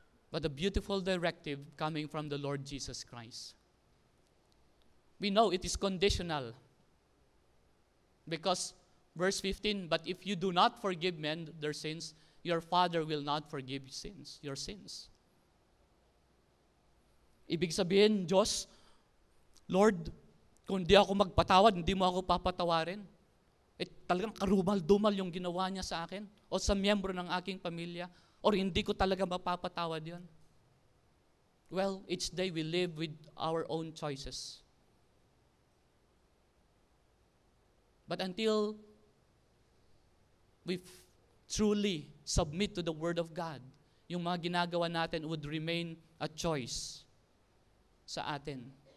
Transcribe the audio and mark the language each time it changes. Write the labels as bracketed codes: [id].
[en] But a beautiful directive coming from the Lord Jesus Christ. We know it is conditional. Because verse 15, but if you do not forgive men their sins, your Father will not forgive your sins. [tl] Ibig sabihin, Diyos, Lord, kung di ako magpatawad, hindi mo ako papatawarin. Talagang karumal-dumal yung ginawa niya sa akin o sa miyembro ng aking pamilya or hindi ko talaga mapapatawad yon. [en] Well, each day we live with our own choices. But until we truly submit to the Word of God, [tl] yung mga ginagawa natin [en] would remain a choice [tl] sa atin.